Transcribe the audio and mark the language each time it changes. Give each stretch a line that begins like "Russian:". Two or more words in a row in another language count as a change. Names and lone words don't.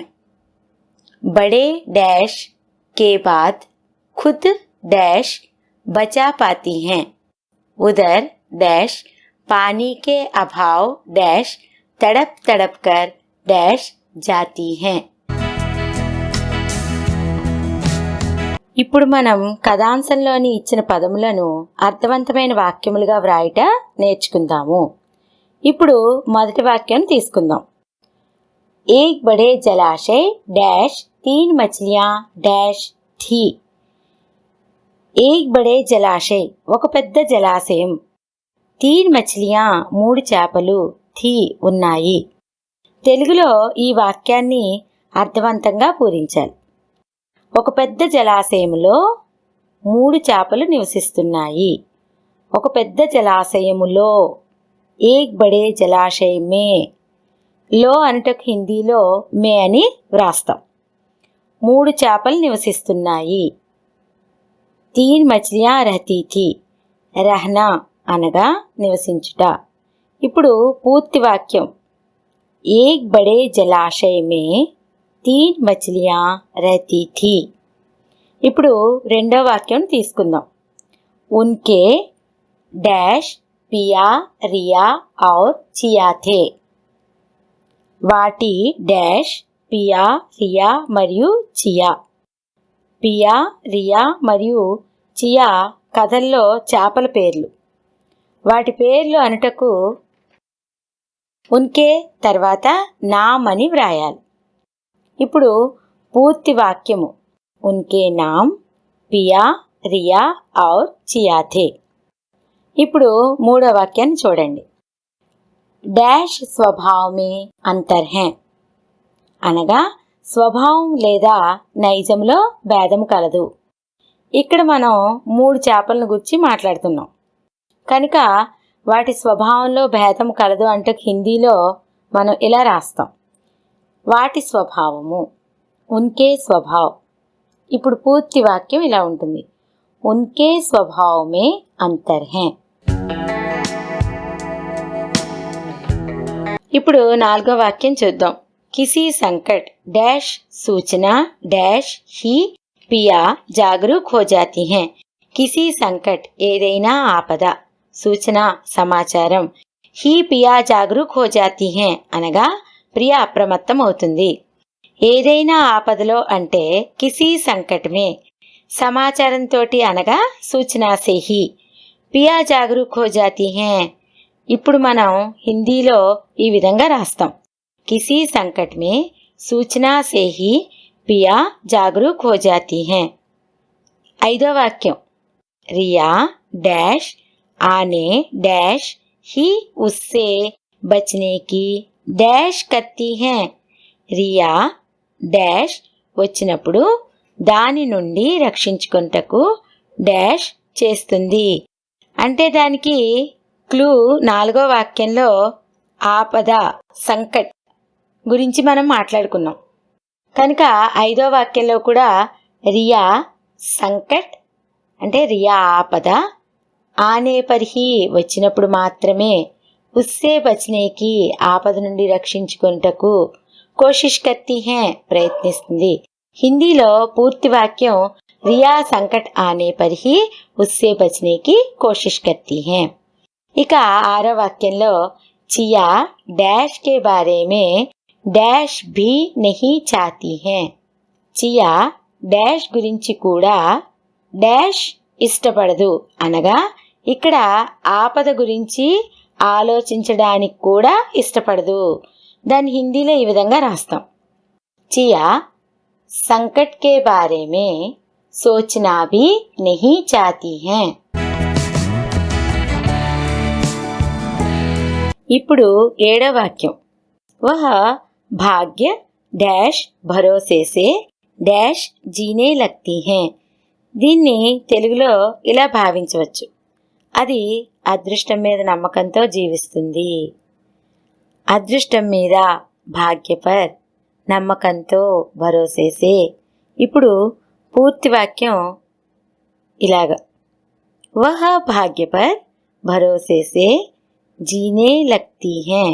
Hindi: बड़े डैश के बाद खुद डैश बचा पाती हैं। उधर डैश पानी के अभाव डैश तड़प तड़प कर डैश जाती हैं।
Telugu: ఇప్పుడు మనం కథాంశంలోని ఇచ్చిన పదములను అర్థవంతమైన వాక్యములుగా వ్రాయట నేర్చుకుందాము. ఇప్పుడు మొదటి వాక్యం తీసుకుందాం.
Hindi: एक बड़े जलाशय डैश 3 मछलियां डैश थी. एक बड़े जलाशय
Telugu: ఒక పెద్ద జలాశయం. 3 మచిలియా 3 చేపలు థీ ఉన్నాయి. తెలుగులో ఈ వాక్యాన్ని అర్థవంతంగా పూరించాలి. ఒక పెద్ద జలాశయములో 3 చేపలు నివసిస్తున్నాయి. ఒక పెద్ద జలాశయములో
Hindi: एक बड़े जलाशय में
Telugu: లో అనటకు హిందీలో మే అని వ్రాస్తాం. 3 చేపలు నివసిస్తున్నాయి.
Hindi: 3 मछलियाँ रहती थी.
Telugu: రహనా అనగా నివసించుట. ఇప్పుడు పూర్తి వాక్యం.
Hindi: एक बड़े जलाशय में 3 मछलियाँ रहती थी.
Telugu: ఇప్పుడు రెండో వాక్యం తీసుకుందాం.
Hindi: उनके डैश पिया, रिया और चिया थे.
Telugu: వాటి డాష్ పియా, రియా మరియు చియా. పియా, రియా మరియు చియా కథల్లో చేపల పేర్లు. వాటి పేర్లు అనుటకు ఉన్కే తర్వాత నామ్ అని వ్రాయాలి. ఇప్పుడు పూర్తి వాక్యము.
Hindi: उनके नाम पिया, रिया और चिया थे.
Telugu: ఇప్పుడు మూడో వాక్యాన్ని చూడండి.
Hindi: डैश स्वभाव में अंतर है
Telugu: అనగా స్వభావం లేదా నైజంలో భేదం కలదు. ఇక్కడ మనం 3 చేపలను గురించి మాట్లాడుతున్నాం కనుక వాటి స్వభావంలో భేదం కలదు అంటే హిందీలో మనం ఇలా రాస్తాం. వాటి స్వభావము
Hindi: उनके स्वभाव.
Telugu: ఇప్పుడు పూర్తి వాక్యం ఇలా ఉంటుంది.
Hindi: उनके स्वभाव में अंतर है.
Telugu: ఇప్పుడు నాలుగో వాక్యం చూద్దాం.
Hindi: किसी संकट डैश सूचना डैश ही पिया जागरूक हो जाती है. किसी संकट
Telugu: ఏదైనా ఆపద, సూచన సమాచారం,
Hindi: ही पिया जागरूक हो जाती है
Telugu: అనగా ప్రియ అప్రమత్తం అవుతుంది. ఏదైనా ఆపదలో అంటే
Hindi: किसी संकट में
Telugu: సమాచారంతో అనగా
Hindi: सूचना से ही पिया जागरूक हो जाती है.
Telugu: ఇప్పుడు మనం హిందీలో ఈ విధంగా రాస్తాం.
Hindi: किसी संकट में सूचना से ही पिया जागरूक हो जाती है.
Telugu: 5వ వాక్యం.
Hindi: रिया डैश आने डैश ही उससे बचने की डैश करती हैं.
Telugu: రియా డాష్ వచ్చినప్పుడు దాని నుండి రక్షించుకొనుటకు డాష్ చేస్తుంది. అంటే దానికి క్లూ 4వ వాక్యంలో ఆపద సంకట్ గురించి మనం మాట్లాడుకున్నాం. కనుక 5వ వాక్యంలో కూడా రియా సంకట్ అంటే రియా ఆపద,
Hindi: आने पर ही
Telugu: వచ్చినప్పుడు మాత్రమే,
Hindi: उससे बचने की
Telugu: ఆపద నుండి రక్షించుకొనుటకు,
Hindi: कोशिश करती है ప్రయత్నిస్తుంది.
Telugu: హిందీలో పూర్తి వాక్యం
Hindi: रिया संकट आने पर ही उससे बचने की कोशिश करती है.
Telugu: ఇక 6వ వాక్యంలో
Hindi: चिया डैश के बारे में डैश भी नहीं चाहती है.
Telugu: చియా డాష్ గురించి కూడా డాష్ ఇష్టపడదు అనగా ఇక్కడ ఆపద గురించి ఆలోచించడానికి కూడా ఇష్టపడదు. దాన్ని హిందీలో ఈ విధంగా రాస్తాం.
Hindi: चिया संकट के बारे में सोचना भी नहीं चाहती है.
Telugu: ఇప్పుడు 7వ వాక్యం
Hindi: वह भाग्य डैश भरोसे से डैश जीने लगती है.
Telugu: దీన్ని తెలుగులో ఇలా భావించవచ్చు. అది అదృష్టం మీద నమ్మకంతో జీవిస్తుంది. అదృష్టం మీద భాగ్యపర్ నమ్మకంతో భరోసేసే. ఇప్పుడు పూర్తి వాక్యం ఇలాగ
Hindi: वह भाग्य पर भरोसे से जीने लगती है.